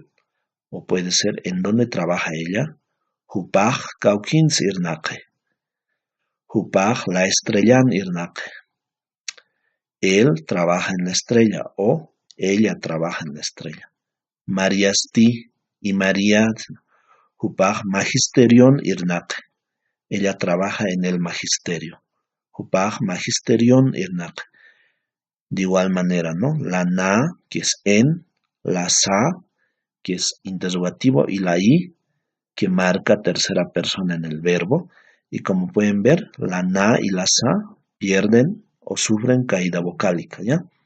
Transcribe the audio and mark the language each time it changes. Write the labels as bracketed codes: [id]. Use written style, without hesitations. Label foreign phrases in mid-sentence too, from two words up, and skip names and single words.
[es] O puede ser, ¿en dónde trabaja ella? [ay] Hupaj Caukins Irnake. Hupaj la estrellan Irnake. [es] Él trabaja en la estrella o ella trabaja en la estrella. Mariasti y María. [ay] Hupaj magisterion Irnake. [es] Ella trabaja en el magisterio. [ay] Hupaj magisterion Irnake. [es] De igual manera, ¿no? La na, que es en, la sa, que es interrogativo, y la i, que marca tercera persona en el verbo. Y como pueden ver, la na y la sa pierden o sufren caída vocálica, ¿ya?